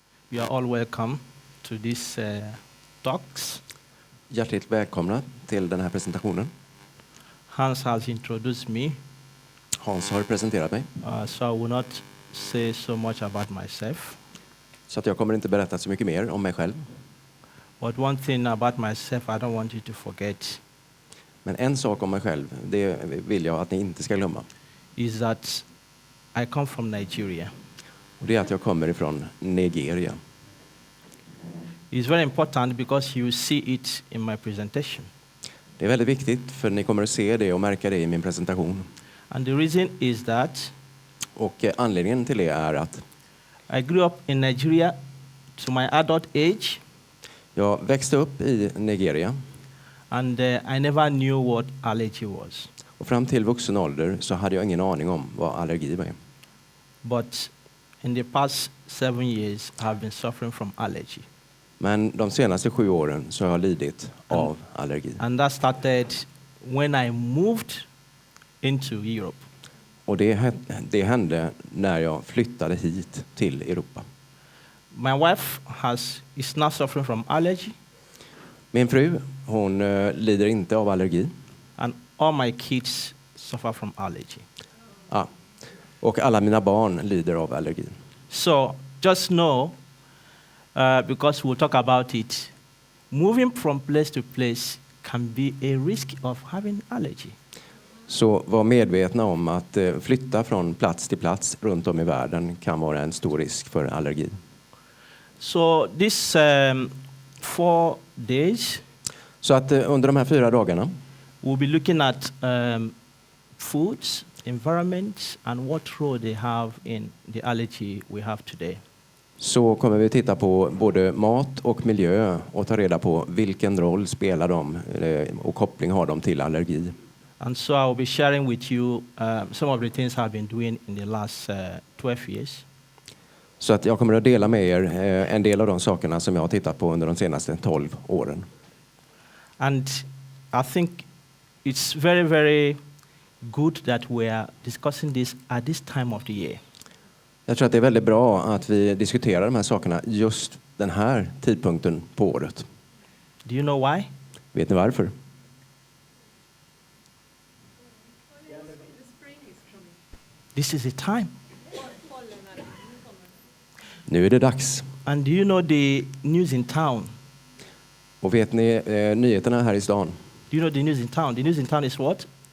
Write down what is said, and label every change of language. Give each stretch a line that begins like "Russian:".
English: You are all welcome to these talks.
Swedish: Hjärtligt välkomna till den här presentationen.
English: Hans has introduced me,
Swedish: Hans har presenterat mig,
English: so I will not say so much about myself.
Swedish: så att jag kommer inte berätta så mycket mer om mig själv.
English: But one thing about myself I don't want you to forget
Swedish: Men en sak om mig själv, det vill jag att ni inte ska glömma.
English: is that I come from Nigeria.
Swedish: Och det är att jag kommer ifrån Nigeria.
English: It's very important because you see it in my presentation.
Swedish: Det är väldigt viktigt för ni kommer att se det och märka det i min presentation.
English: And the reason is that
Swedish: Och anledningen till det är att
English: I grew up in Nigeria to my adult age,
Swedish: jag växte upp i Nigeria.
English: and I never knew what allergy was.
Swedish: Och fram till vuxen ålder så hade jag ingen aning om vad allergi var.
English: But in the past 7 years, I have been suffering from allergy.
Swedish: Men de senaste 7 åren så har jag lidit av allergi.
English: And that started when I moved into Europe.
Swedish: Och det hände när jag flyttade hit till Europa.
English: My wife is not suffering from allergy,
Swedish: Min fru, hon lider inte av allergi.
English: and all my kids suffer from allergy.
Swedish: Ja. Och alla mina barn lider av allergi.
English: So just know, because we'll talk about it, moving from place to place can be a risk of having allergy.
Swedish: Så var medvetna om att flytta från plats till plats runt om i världen kan vara en stor risk för allergi.
English: So this 4 days,
Swedish: Så att under de här 4 dagarna
English: we'll be looking at foods, environments, and what role they have in the allergy we have today.
Swedish: så kommer vi titta på både mat och miljö och ta reda på vilken roll spelar de och koppling har de till allergi.
English: And so I'll be sharing with you some of the things I've been doing in the last 12 years.
Swedish: Så att jag kommer att dela med er en del av de sakerna som jag har tittat på under de senaste 12 åren.
English: And I think it's very, very good that we are discussing this at this time of the year.
Swedish: Jag tror att det är väldigt bra att vi diskuterar de här sakerna just den här tidpunkten på året.
English: Do you know why?
Swedish: Vet ni varför?
English: This is the time.
Swedish: Nu är det dags.
English: And do you know the news in town?
Swedish: Och vet ni nyheterna här i stan?
English: Do you know the news in town? The news in town is what?